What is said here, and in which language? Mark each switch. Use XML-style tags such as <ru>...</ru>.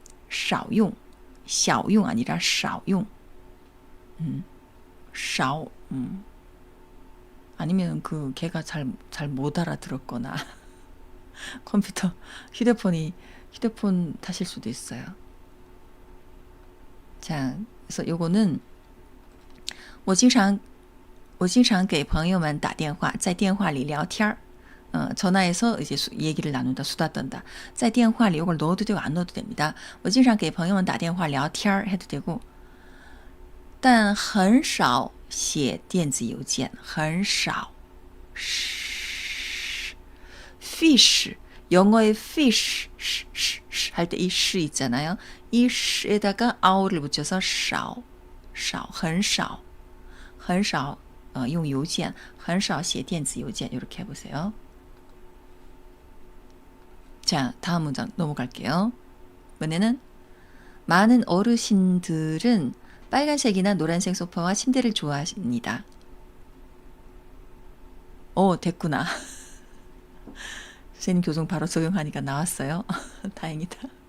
<ko>少용, 小용 아니라 少용. 少. 아니면 그 걔가 잘 못 알아들었거나 컴퓨터 휴대폰 타실 수도 있어요. 자, 그래서 요거는</ko> <zh>我经常给朋友们打电话，在电话里聊天儿。</zh> <ko>전화해서 이제 얘기를 나눈다, 수다 떤다.</ko> <zh>在电话里</zh> <ko>이걸 넣어도 되고 안 넣어도 됩니다.</ko> <zh>我经常给朋友们打电话聊天儿</zh> <ko>해도 되고.</ko> <zh>但很少写电子邮件，很少。</zh> <ko>fish 영어의 fish 할 때 이 시 있잖아요. 이 시에다가 아우를 붙여서</ko> <zh>少很少用邮件很少写电子邮件</zh> <ko>이렇게 해보세요. 자, 다음 문장 넘어갈게요. 이번에는 많은 어르신들은 빨간색이나 노란색 소파와 침대를 좋아합니다. 됐구나. 선생님 교정 바로 적용하니까 나왔어요. 다행이다.</ko>